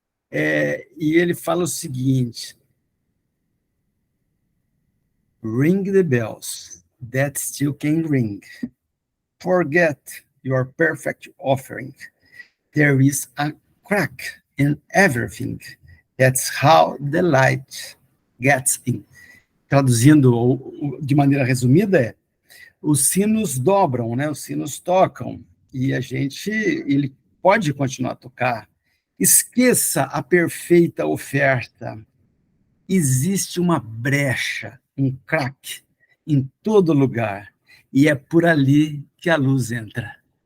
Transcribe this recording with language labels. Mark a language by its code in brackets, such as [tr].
[pt] E ele fala o seguinte: [en] Ring the bells that still can ring. Forget your perfect offering. There is a crack in everything. That's how the light gets in. [pt] Traduzindo de maneira resumida, os sinos dobram, né? Os sinos tocam, e ele pode continuar a tocar. Esqueça a perfeita oferta. Existe uma brecha, um crack em todo lugar, e é por ali que a luz entra.